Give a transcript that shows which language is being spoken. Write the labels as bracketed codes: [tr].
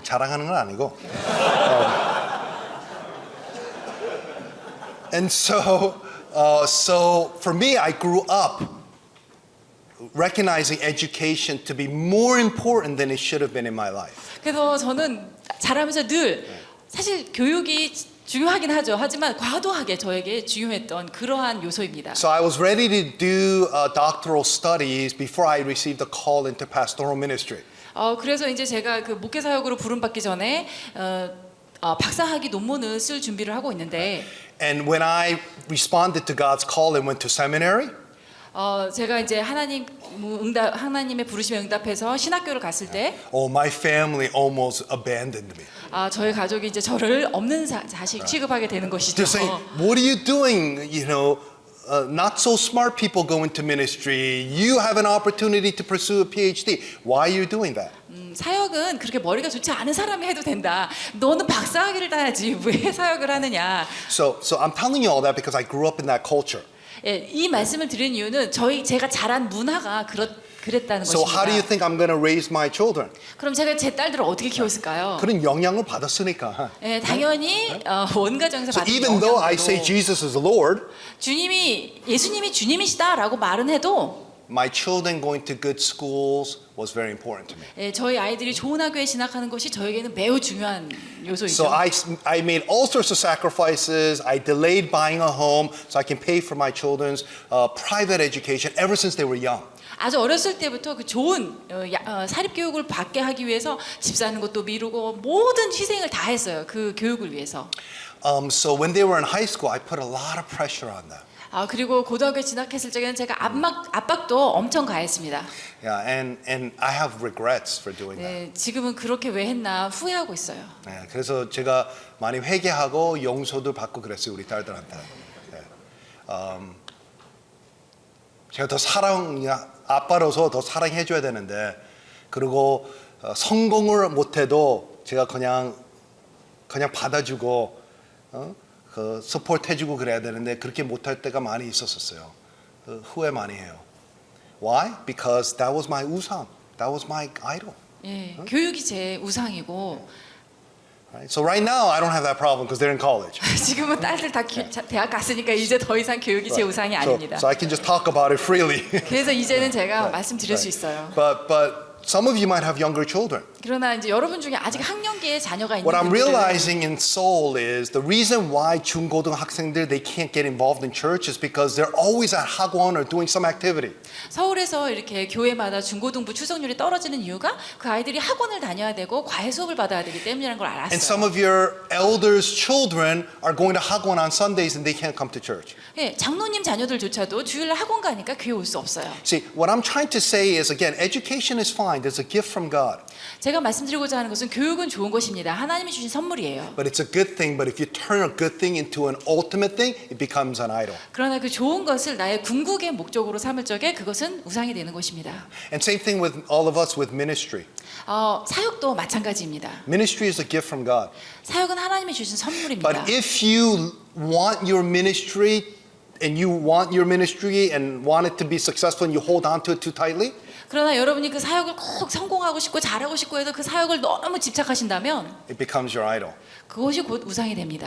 [ko] 자랑하는 건 아니고. [en] And so for me, I grew up recognizing education to be more important than it should have been in my life. [ko] 그래서 저는 자라면서 늘 사실 교육이 중요하긴 하죠. 하지만 과도하게 저에게 중요했던 그러한 요소입니다. [en] So I was ready to do doctoral studies before I received a call into pastoral ministry. [ko] 그래서 이제 제가 그 목회 사역으로 부름받기 전에 박사학위 논문을 쓸 준비를 하고 있는데 [en] And when I responded to God's call and went to seminary, [ko] 제가 이제 하나님의 부르심에 응답해서 신학교를 갔을 때 [en] my family almost abandoned me. [ko] 저희 가족이 이제 저를 없는 자식 취급하게 되는 것이죠. [en] They're saying, "What are you doing? You know, not so smart people go into ministry. You have an opportunity to pursue a PhD. Why are you doing that?" [ko] 사역은 그렇게 머리가 좋지 않은 사람이 해도 된다. 너는 박사학위를 따야지 왜 사역을 하느냐. [en] So I'm telling you all that because I grew up in that culture. [ko] 예, 이 말씀을 드린 이유는 제가 자란 문화가 그랬다는 [en] So how do you [ko] 것입니다. [en] think I'm going to raise my children? [ko] 그럼 제가 제 딸들을 어떻게 키웠을까요? 그런 영향을 받았으니까. 예, 당연히 원가정에서 [en] So [ko] 받은 [en] even though I say [ko] 영향으로 [en] Jesus is Lord, [ko] 예수님이 주님이시다라고 말은 해도 [en] my children going to good schools was very important to me. [ko] 예, 저희 아이들이 좋은 학교에 진학하는 것이 저에게는 매우 중요한 요소이죠. [en] So I made all sorts of sacrifices. I delayed buying a home so I can pay for my children's private education ever since they were young. [ko] 아주 어렸을 때부터 그 좋은 사립 교육을 받게 하기 위해서 집 사는 것도 미루고 모든 희생을 다 했어요. 그 교육을 위해서. [en] So when they were in high school, I put a lot of pressure on them. [ko] 그리고 고등학교에 진학했을 적에는 제가 압박도 엄청 가했습니다. [en] Yeah, and I have regrets for doing that. [ko] 네, 지금은 그렇게 왜 했나 후회하고 있어요. 네, 그래서 제가 많이 회개하고 용서도 받고 그랬어요, 우리 딸들한테. 네. 제가 더 아빠로서 더 사랑해줘야 되는데, 그리고 성공을 못해도 제가 그냥 받아주고 그 서포트해주고 그래야 되는데 그렇게 못할 때가 많이 있었어요. 후회 많이 해요. [en] Why? Because that was my 우상. That was my idol. [ko] 예, 교육이 제 우상이고 [en] Right? So right now I don't have that problem because they're in college. [ko] 지금은 딸들 다 대학 갔으니까 이제 더 이상 교육이 제 우상이 아닙니다. [en] So I can just talk about it freely. [ko] 그래서 이제는 제가 말씀드릴 수 있어요. [en] But some of you might have younger children. [ko] 그러나 이제 여러분 중에 아직 학령기의 자녀가 있는 [en] What I'm [ko] 분들은 [en] realizing in Seoul is the reason why 중고등학생들 they can't get involved in church is because they're always at 학원 or doing some activity. [ko] 서울에서 이렇게 교회마다 중고등부 출석률이 떨어지는 이유가 그 아이들이 학원을 다녀야 되고 과외 수업을 받아야 되기 때문이라는 걸 [en] And some [ko] 알았어요. [en] of your elders' children are going to 학원 on Sundays and they can't come to church. [ko] 예, 장로님 자녀들조차도 주일날 학원 가니까 교회 올 수 없어요. [en] See, what I'm trying to say is again, education is fine. There's a gift from God. [ko] 제가 말씀드리고자 하는 것은 교육은 좋은 것입니다. 하나님이 주신 선물이에요. [en] But it's a good thing, but if you turn a good thing into an ultimate thing, it becomes an idol. [ko] 그러나 그 좋은 것을 나의 궁극의 목적으로 삼을 적에 그것은 우상이 되는 것입니다. [en] And same thing with all of us with ministry. [ko] 사역도 마찬가지입니다. [en] Ministry is a gift from God. [ko] 사역은 하나님이 주신 선물입니다. [en] But if you want your ministry and you want your ministry and want it to be successful and you hold on to it too tightly, [ko] 그러나 여러분이 그 사역을 꼭 성공하고 싶고 잘하고 싶고 해서 그 사역을 너무 집착하신다면 [en] it becomes your idol. [ko] 그것이 곧 우상이 됩니다.